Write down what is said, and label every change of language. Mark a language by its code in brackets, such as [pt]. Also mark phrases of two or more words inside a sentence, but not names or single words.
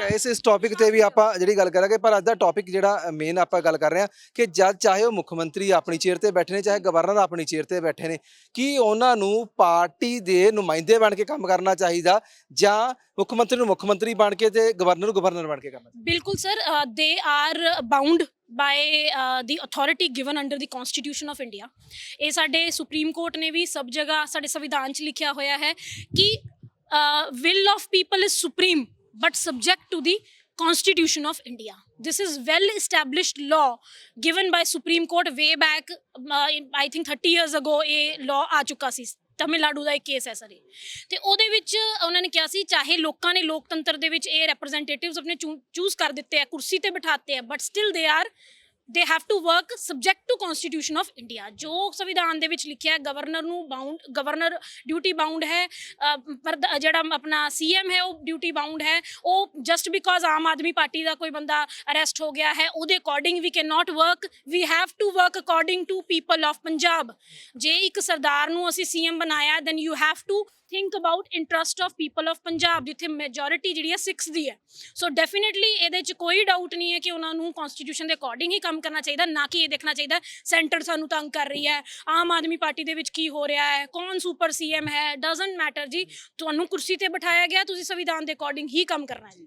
[pa] ਇਸ ਟੌਪਿਕ ਤੇ ਵੀ ਆਪਾਂ ਜਿਹੜੀ ਗੱਲ ਕਰਾਂਗੇ, ਪਰ ਅੱਜ ਦਾ ਟੌਪਿਕ ਜਿਹੜਾ ਮੇਨ ਆਪਾਂ ਗੱਲ ਕਰ ਰਹੇ ਹਾਂ ਕਿ ਜਦ ਚਾਹੇ ਉਹ ਮੁੱਖ ਮੰਤਰੀ ਆਪਣੀ ਚੇਅਰ ਤੇ ਬੈਠੇ ਨੇ, ਚਾਹੇ ਗਵਰਨਰ ਆਪਣੀ ਚੇਅਰ ਤੇ ਬੈਠੇ ਨੇ, ਕੀ ਉਹਨਾਂ ਨੂੰ ਪਾਰਟੀ ਦੇ ਨੁਮਾਇੰਦੇ ਬਣ ਕੇ ਕੰਮ ਕਰਨਾ ਚਾਹੀਦਾ ਜਾਂ ਮੁੱਖ ਮੰਤਰੀ ਨੂੰ ਮੁੱਖ ਮੰਤਰੀ ਬਣ ਕੇ ਤੇ ਗਵਰਨਰ ਨੂੰ ਗਵਰਨਰ ਬਣ ਕੇ ਕਰਨਾ ਚਾਹੀਦਾ? [en] ਬਿਲਕੁਲ sir, they are bound by the authority given under the Constitution of India. [pa] ਇਹ ਸਾਡੇ ਸੁਪਰੀਮ ਕੋਰਟ ਨੇ ਵੀ ਸਭ ਜਗ੍ਹਾ ਸਾਡੇ ਸੰਵਿਧਾਨ 'ਚ ਲਿਖਿਆ ਹੋਇਆ ਹੈ ਕਿ [en] will of people is supreme but subject to the Constitution of India. This is well established law given by Supreme Court way back I think 30 years ago। [pa] ਇਹ law ਆ ਚੁੱਕਾ ਸੀ, ਤਮਿਲਨਾਡੂ ਦਾ ਇੱਕ ਕੇਸ ਹੈ ਸਰ ਇਹ, ਤੇ ਉਹਦੇ ਵਿੱਚ ਉਹਨਾਂ ਨੇ ਕਿਹਾ ਸੀ ਚਾਹੇ ਲੋਕਾਂ ਨੇ ਲੋਕਤੰਤਰ ਦੇ ਵਿੱਚ ਇਹ ਰਿਪਰੈਜ਼ੈਂਟੇਟਿਵਸ ਆਪਣੇ ਚੂਜ਼ ਕਰ ਦਿੱਤੇ ਆ, ਕੁਰਸੀ ਤੇ ਬਿਠਾਤੇ ਆ, [en] but still they have to work subject to Constitution of India। [pa] ਜੋ ਸੰਵਿਧਾਨ ਦੇ ਵਿੱਚ ਲਿਖਿਆ ਹੈ ਗਵਰਨਰ [en] duty bound [pa] ਹੈ, ਪਰ ਜਿਹੜਾ ਆਪਣਾ CM ਹੈ ਉਹ [en] duty bound [pa] ਹੈ। ਉਹ [en] just because [pa] ਆਮ ਆਦਮੀ ਪਾਰਟੀ ਦਾ ਕੋਈ ਬੰਦਾ ਅਰੈਸਟ ਹੋ ਗਿਆ ਹੈ ਉਹਦੇ ਅਕੋਰਡਿੰਗ [en] we cannot work, we have to work according to people of Punjab. [pa] ਜੇ ਇੱਕ ਸਰਦਾਰ ਨੂੰ ਅਸੀਂ CM ਬਣਾਇਆ [en] then you have to think about interest of people of Punjab, [pa] ਜਿੱਥੇ ਮੈਜੋਰਿਟੀ ਜਿਹੜੀ ਹੈ 6 ਦੀ ਹੈ। [en] so definitely [pa] ਇਹਦੇ 'ਚ ਕੋਈ ਡਾਊਟ ਨਹੀਂ ਹੈ ਕਿ ਉਹਨਾਂ ਨੂੰ ਕਨਸਟੀਟਿਊਸ਼ਨ ਦੇ ਅਕੋਰਡਿੰਗ ਹੀ ਕੰਮ ਕਰਨਾ ਚਾਹੀਦਾ, ਨਾ ਕਿ ਇਹ ਦੇਖਣਾ ਚਾਹੀਦਾ ਸੈਂਟਰ ਸਾਨੂੰ ਤੰਗ ਕਰ ਰਹੀ ਹੈ, ਆਮ ਆਦਮੀ ਪਾਰਟੀ ਦੇ ਵਿੱਚ ਕੀ ਹੋ ਰਿਹਾ ਹੈ, ਕੌਣ [en] super CM [pa] ਹੈ, [en] doesn't matter [pa] ਜੀ। ਤੁਹਾਨੂੰ ਕੁਰਸੀ ਤੇ ਬਿਠਾਇਆ ਗਿਆ, ਤੁਸੀਂ ਸੰਵਿਧਾਨ ਦੇ ਅਕੋਰਡਿੰਗ ਹੀ ਕੰਮ ਕਰਨਾ ਹੈ ਜੀ।